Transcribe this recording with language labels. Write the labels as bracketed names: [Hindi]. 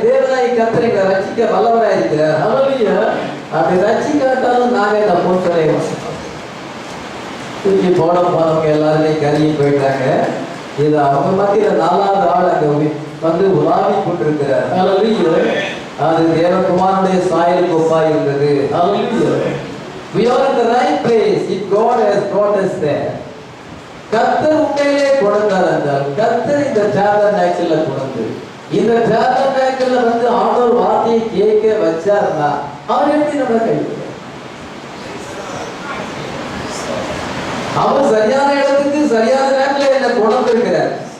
[Tamil] தேவனாய் கர்த்தர் எங்களை ரட்சிக்க வல்லவராய் இருக்கிறார். ஹல்லேலூயா. அப்படி ரட்சிக்காட்டாலும் நாங்க இந்த போர்ச்சலை தூக்கி போட போனவங்க எல்லாருமே கருகி போயிட்டாங்க. இது அவங்க மத்தியில 4வது ஆள் அங்க உலாவி கொண்டிருக்கிறார். ஹல்லேலூயா. அது தேவகுமாரனுடைய சாயலுக்கு ஒப்பாய் இருந்தது. ஹல்லேலூயா. [English] We are in the right place. If God has brought us there. [Tamil] கர்த்தர் உண்மையிலே கொண்டார் என்றால் கர்த்தர் இந்த டாபர்நாக்கிள்ல கொண்டு இந்த டாபர்நாக்கிள்ல ஆண்டவர் வார்த்தையை கேட்க வச்சார்னா அவர் எப்படி நம்மளை கைவிடுவார்? அவர் சரியான இடத்துக்கு சரியான நேரத்தில் என்ன கொண்டு இருக்கிறார்.